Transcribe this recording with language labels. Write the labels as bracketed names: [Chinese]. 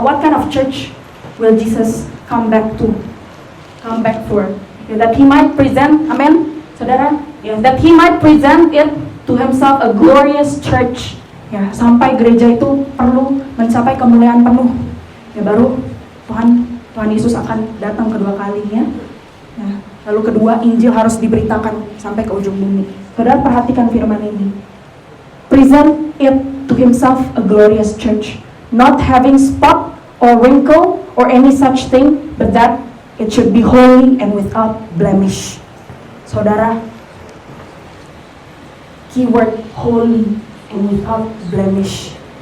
[English] What kind of church will Jesus come back for? That he might present, amen, saudara, that he might present it to himself a glorious church. [Indonesian] Sampai gereja itu perlu mencapai kemuliaan penuh. Baru Tuhan Yesus akan datang kedua kalinya. Lalu kedua, Injil harus diberitakan sampai ke ujung bumi. Saudara, perhatikan firman ini. [English] Present it to himself a glorious church, not having spot or wrinkle or any such thing, but that it should be holy and without blemish. Saudara, keyword holy and without blemish.